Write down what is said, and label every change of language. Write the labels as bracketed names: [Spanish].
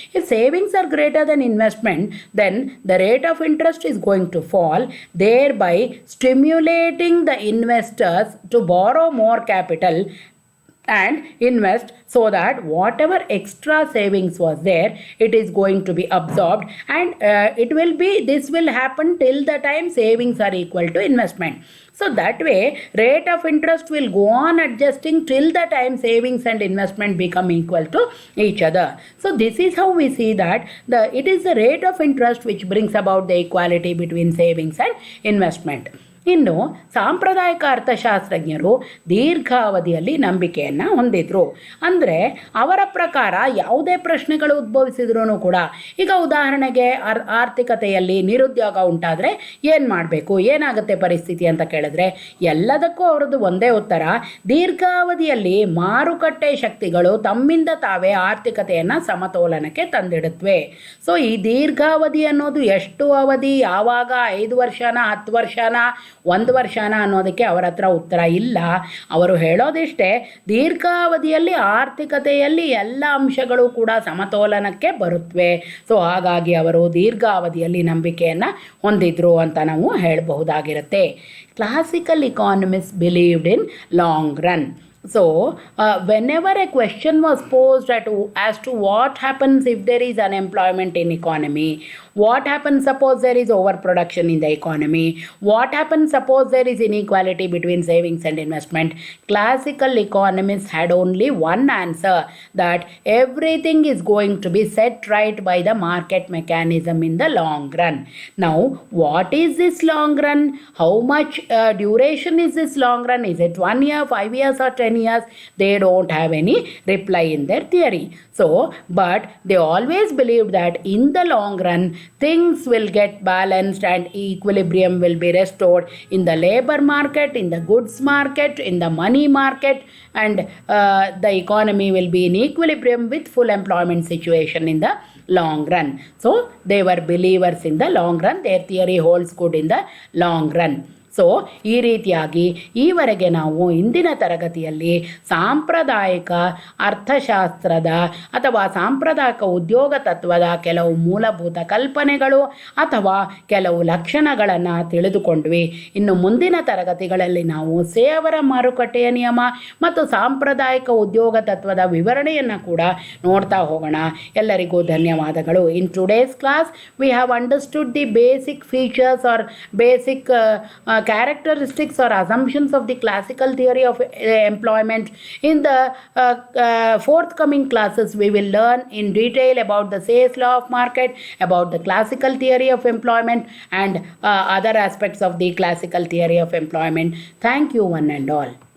[English] If savings are greater than investment, then the rate of interest is going to fall, thereby stimulating the investors to borrow more capital and invest, so that whatever extra savings was there, it is going to be absorbed, and this will happen till the time savings are equal to investment. So that way rate of interest will go on adjusting till the time savings and investment become equal to each other. So this is how we see that it is the rate of interest which brings about the equality between savings and investment. [Kannada] ಇನ್ನು ಸಾಂಪ್ರದಾಯಿಕ ಅರ್ಥಶಾಸ್ತ್ರಜ್ಞರು ದೀರ್ಘಾವಧಿಯಲ್ಲಿ ನಂಬಿಕೆಯನ್ನು ಹೊಂದಿದ್ರು. ಅಂದರೆ ಅವರ ಪ್ರಕಾರ ಯಾವುದೇ ಪ್ರಶ್ನೆಗಳು ಉದ್ಭವಿಸಿದ್ರೂ ಕೂಡ, ಈಗ ಉದಾಹರಣೆಗೆ ಆರ್ಥಿಕತೆಯಲ್ಲಿ ನಿರುದ್ಯೋಗ ಉಂಟಾದರೆ ಏನು ಮಾಡಬೇಕು, ಏನಾಗುತ್ತೆ ಪರಿಸ್ಥಿತಿ ಅಂತ ಕೇಳಿದ್ರೆ ಎಲ್ಲದಕ್ಕೂ ಅವರದ್ದು ಒಂದೇ ಉತ್ತರ: ದೀರ್ಘಾವಧಿಯಲ್ಲಿ ಮಾರುಕಟ್ಟೆ ಶಕ್ತಿಗಳು ತಮ್ಮಿಂದ ತಾವೇ ಆರ್ಥಿಕತೆಯನ್ನು ಸಮತೋಲನಕ್ಕೆ ತಂದಿಡುತ್ತವೆ. ಸೊ ಈ ದೀರ್ಘಾವಧಿ ಅನ್ನೋದು ಎಷ್ಟು ಅವಧಿ, ಯಾವಾಗ, 5 ವರ್ಷನ, 10 ವರ್ಷನ, 1 ವರ್ಷನ ಅನ್ನೋದಕ್ಕೆ ಅವರ ಹತ್ರ ಉತ್ತರ ಇಲ್ಲ. ಅವರು ಹೇಳೋದಿಷ್ಟೇ, ದೀರ್ಘಾವಧಿಯಲ್ಲಿ ಆರ್ಥಿಕತೆಯಲ್ಲಿ ಎಲ್ಲ ಅಂಶಗಳು ಕೂಡ ಸಮತೋಲನಕ್ಕೆ ಬರುತ್ತವೆ. ಸೊ ಹಾಗಾಗಿ ಅವರು ದೀರ್ಘಾವಧಿಯಲ್ಲಿ ನಂಬಿಕೆಯನ್ನು ಹೊಂದಿದ್ರು ಅಂತ ನಾವು ಹೇಳಬಹುದಾಗಿರುತ್ತೆ. [English] Classical economists believed in long run. So, whenever a question was posed as to what happens if there is unemployment in economy, what happens suppose there is overproduction in the economy, what happens suppose there is inequality between savings and investment, classical economists had only one answer, that everything is going to be set right by the market mechanism in the long run. Now, what is this long run? How much duration is this long run? Is it 1 year, 5 years, or 10 years? They don't have any reply in their theory. So, but they always believe that in the long run, things will get balanced and equilibrium will be restored in the labor market, in the goods market, in the money market, and the economy will be in equilibrium with full employment situation in the long run. So, they were believers in the long run. Their theory holds good in the long run. [Kannada] So ಈ ರೀತಿಯಾಗಿ ಈವರೆಗೆ ನಾವು ಇಂದಿನ ತರಗತಿಯಲ್ಲಿ ಸಾಂಪ್ರದಾಯಿಕ ಅರ್ಥಶಾಸ್ತ್ರದ ಅಥವಾ ಸಾಂಪ್ರದಾಯಿಕ ಉದ್ಯೋಗ ತತ್ವದ ಕೆಲವು ಮೂಲಭೂತ ಕಲ್ಪನೆಗಳು ಅಥವಾ ಕೆಲವು ಲಕ್ಷಣಗಳನ್ನು ತಿಳಿದುಕೊಂಡ್ವಿ. ಇನ್ನು ಮುಂದಿನ ತರಗತಿಗಳಲ್ಲಿ ನಾವು ಸೇವರ ಮಾರುಕಟ್ಟೆಯ ನಿಯಮ ಮತ್ತು ಸಾಂಪ್ರದಾಯಿಕ ಉದ್ಯೋಗ ತತ್ವದ ವಿವರಣೆಯನ್ನು ಕೂಡ ನೋಡ್ತಾ ಹೋಗೋಣ. ಎಲ್ಲರಿಗೂ ಧನ್ಯವಾದಗಳು. [English] In today's class we have understood the basic features or basic characteristics or assumptions of the classical theory of employment. In the forthcoming classes, we will learn in detail about the Say's law of market, about the classical theory of employment, and other aspects of the classical theory of employment. Thank you, one and all.